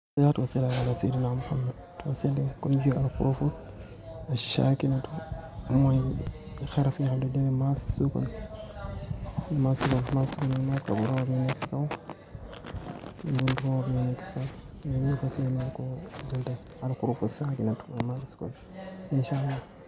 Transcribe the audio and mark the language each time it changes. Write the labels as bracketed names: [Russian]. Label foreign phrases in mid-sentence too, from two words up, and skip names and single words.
[Arabic] والصلاة والسلام على سيدina محمد وسلم. [Wolof] kon ñu jël [Arabic] الحروف الساكنة [Wolof] mooy xaraf yi nga xam ne dañuy maas sukun maas ka bu roo bi nekk si kaw ñu fas yéene ko jël tey [Arabic] الحروف الساكنة [Wolof] mooy maas sukun [Arabic] إن شاء الله.